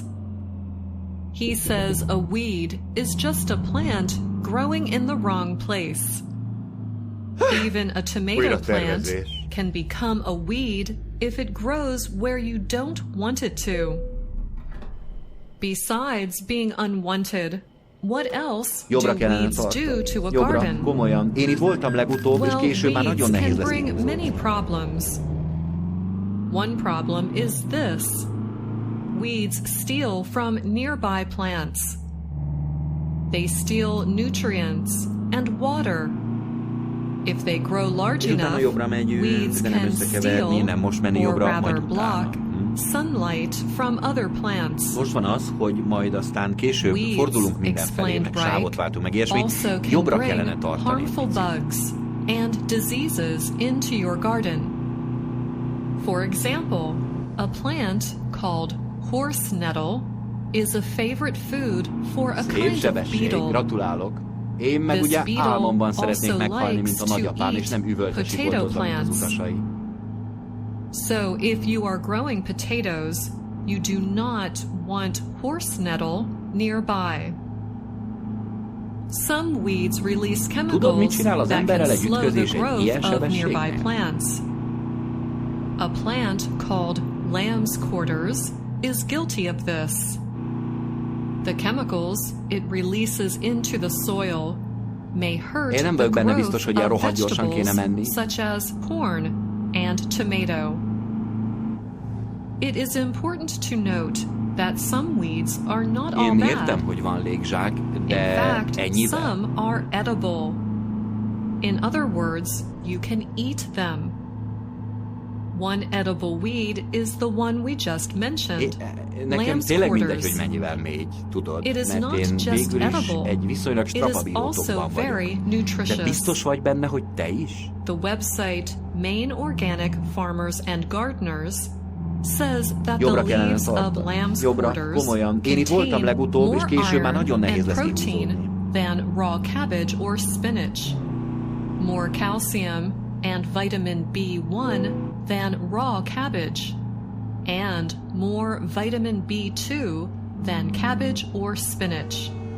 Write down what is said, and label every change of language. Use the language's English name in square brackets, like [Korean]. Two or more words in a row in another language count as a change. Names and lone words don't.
[English] He says a weed is just a plant growing in the wrong place. Even a tomato plant can become a weed if it grows where you don't want it to. Besides being unwanted, What else do [Hungarian] Jobbra kellene [English] weeds do [Hungarian] tartani. [English] to a [Hungarian] Jobbra, [English] garden? [Hungarian] komolyan. Én itt voltam legutóbb, és [English] Well, [Hungarian] később már [English] weeds [Hungarian] nagyon nehéz [English] can [Hungarian] lesz [English] bring [Hungarian] így [English] many problems. One problem is this. Weeds steal from nearby plants. They steal nutrients and water. If they grow large enough, weeds can steal, or rather block, sunlight from other plants. [Hungarian] Most van az, hogy majd aztán később fordulunk mindenfelé, meg sávot váltunk, meg ilyesmi. Jobbra kellene tartani. [English] Harmful bugs and diseases into your garden. For example, a plant called horse nettle is a favorite food for a kind of beetle. [Hungarian] Gratulálok. Én meg ugye álmomban szeretnék meghalni, mint a nagyapám, és nem üvöltesik boltozva, mint az utasai. [English] So if you are growing potatoes, you do not want horse nettle nearby. Some weeds release chemicals that can slow the growth of nearby plants. A plant called lamb's quarters is guilty of this. The chemicals it releases into the soil may hurt the growth of vegetables such as corn and tomato. It is important to note that some weeds are not all bad. [Hungarian] Értem, hogy van légzsák, de [English] in fact, [Hungarian] ennyiben. [English] some are edible. In other words, you can eat them. One edible weed is the one we just mentioned. [Hungarian] Nekem tényleg mindegy, hogy mennyivel mégy, tudod, mert én végül is egy viszonylag strapabírótokban vagyok. De biztos vagy benne, hogy te is? [English] The website Maine Organic Farmers and Gardeners says that the leaves of lamb's quarters contain more iron and protein than raw cabbage or spinach, more calcium and vitamin B1 than raw cabbage, and more vitamin B2 than cabbage or spinach.